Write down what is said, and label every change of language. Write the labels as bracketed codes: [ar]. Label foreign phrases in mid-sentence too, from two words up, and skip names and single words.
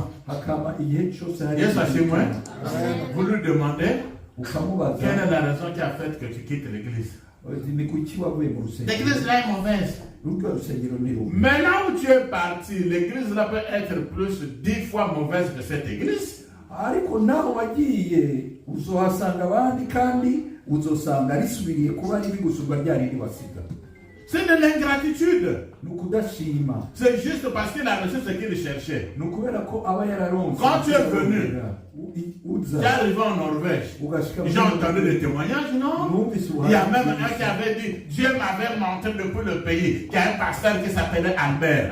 [fr] Et ça, c'est moi. Vous lui demandez quelle est la raison qui a fait que tu quittes l'église. L'église là est mauvaise. Mais là où tu es parti, l'église là peut être plus 10 fois mauvaise que cette église. [rn] Ariko naho wagiye uzohasanga abandi kandi uzosanga risubiriye kuba ribi gusumba ryari ribasiga. [fr] C'est de l'ingratitude. C'est juste parce qu'il a reçu ce qu'il cherchait. Quand tu es venu, tu es arrivé en Norvège. J'ai entendu des témoignages, non? Il y a même un qui avait dit, Dieu m'avait montré depuis le pays, qu'il y a un pasteur qui s'appelait Albert.